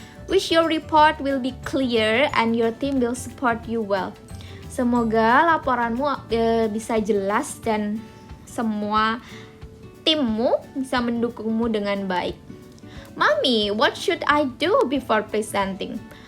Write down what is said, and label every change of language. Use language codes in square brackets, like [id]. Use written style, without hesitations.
[en] Wish your report will be clear and your team will support you well. [id] Semoga laporanmu bisa jelas dan semua timmu bisa mendukungmu dengan baik. [en] Mommy, what should I do before presenting?